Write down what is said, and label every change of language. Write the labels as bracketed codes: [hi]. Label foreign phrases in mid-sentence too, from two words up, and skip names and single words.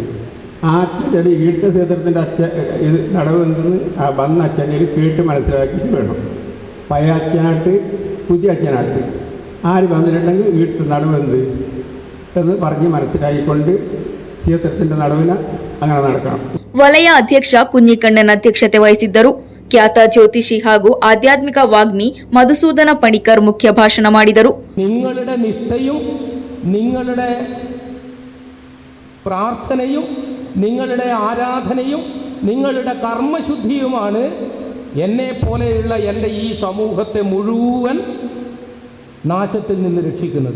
[ml] ആ അച്ഛൻ ഈട്ട ക്ഷേത്രത്തിൻ്റെ ഇത് നടവെന്തെന്ന് ആ വന്ന അച്ഛനിൽ കേട്ട് മനസ്സിലാക്കിയിട്ട് വേണം. പഴയ അച്ഛനായിട്ട് പുതിയ അച്ഛനായിട്ട് ആര് വന്നിട്ടുണ്ടെങ്കിൽ ഈട്ട് നടവെന്ത് എന്ന് പറഞ്ഞ് മനസ്സിലാക്കിക്കൊണ്ട് ക്ഷേത്രത്തിൻ്റെ നടുവിന് അങ്ങനെ നടക്കണം. [kn] ವಲಯ ಅಧ್ಯಕ್ಷ ಕುഞ്ഞിಕಣ್ಣನ್ ಅಧ್ಯಕ್ಷತೆ ವಹಿಸಿದ್ದರು. ಖ್ಯಾತ ಜ್ಯೋತಿಷಿ ಹಾಗೂ ಆಧ್ಯಾತ್ಮಿಕ ವಾಗ್ಮಿ ಮಧುಸೂದನ ಪಣಿಕರ್ ಮುಖ್ಯ ಭಾಷಣ ಮಾಡಿದರು. [ml] നിങ്ങളുടെ നിഷ്ഠയും നിങ്ങളുടെ പ്രാർത്ഥനയും നിങ്ങളുടെ ആരാധനയും നിങ്ങളുടെ കർമ്മശുദ്ധിയുമാണ് എന്നെ പോലെയുള്ള എൻ്റെ ഈ സമൂഹത്തെ മുഴുവൻ നാശത്തിൽ നിന്ന് രക്ഷിക്കുന്നത്.